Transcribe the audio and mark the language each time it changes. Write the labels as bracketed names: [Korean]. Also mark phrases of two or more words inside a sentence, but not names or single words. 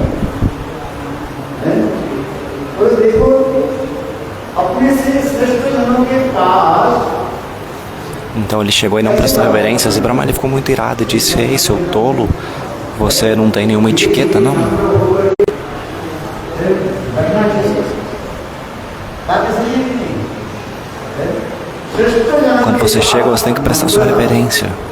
[Hindi] और देखो, अपने से श्रेष्ठ जनों के पास [Portuguese] Então ele chegou e não prestou reverências. E Brahma ele ficou muito irado e disse: ei, seu tolo, você não tem nenhuma etiqueta, não? Quando você chega, você tem que prestar sua reverência.